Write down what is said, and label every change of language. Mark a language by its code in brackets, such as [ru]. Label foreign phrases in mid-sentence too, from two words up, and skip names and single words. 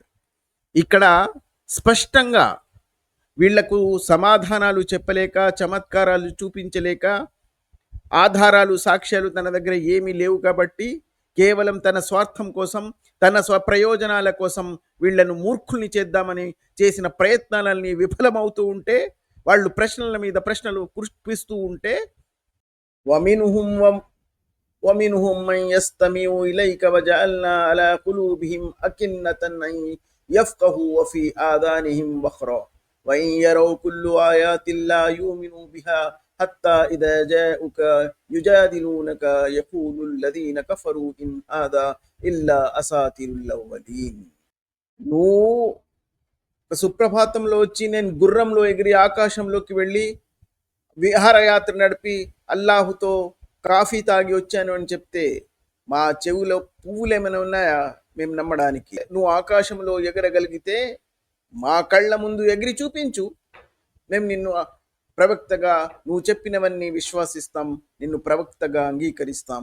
[te] ఇక్కడ స్పష్టంగా వీళ్లకు సమాధానాలు చెప్పలేక, చమత్కారాలు చూపించలేక, ఆధారాలు సాక్ష్యాలు తన దగ్గర ఏమీ లేవు కాబట్టి కేవలం తన స్వార్థం కోసం, తన స్వప్రయోజనాల కోసం వీళ్లను మూర్ఖుల్ని చేద్దామని చేసిన ప్రయత్నాలన్నీ విఫలమవుతూ ఉంటే, వాళ్ళు ప్రశ్నల మీద ప్రశ్నలు కురిపిస్తూ ఉంటే [ar] ومنهم من يستمع إليك وجعلنا على قلوبهم أكنة أن يفقهوا وفي آذانهم وقرا وإن يروا كل آيات لا يؤمنوا بها حتى إذا جاءوك يجادلونك يقول الذين كفروا إن هذا إلا أساطير الأولين. [te] సుప్రభాతంలో వచ్చి నేను గుర్రంలో ఎగిరి ఆకాశంలోకి వెళ్ళి విహారయాత్ర నడిపి అల్లాహుతో కాఫీ తాగి వచ్చాను అని చెప్తే మా చెవులో పువ్వులు ఏమైనా ఉన్నాయా మేము నమ్మడానికి? నువ్వు ఆకాశంలో ఎగరగలిగితే మా కళ్ళ ముందు ఎగిరి చూపించు, మేము నిన్ను ప్రవక్తగా, నువ్వు చెప్పినవన్నీ విశ్వాసిస్తాం, నిన్ను ప్రవక్తగా అంగీకరిస్తాం.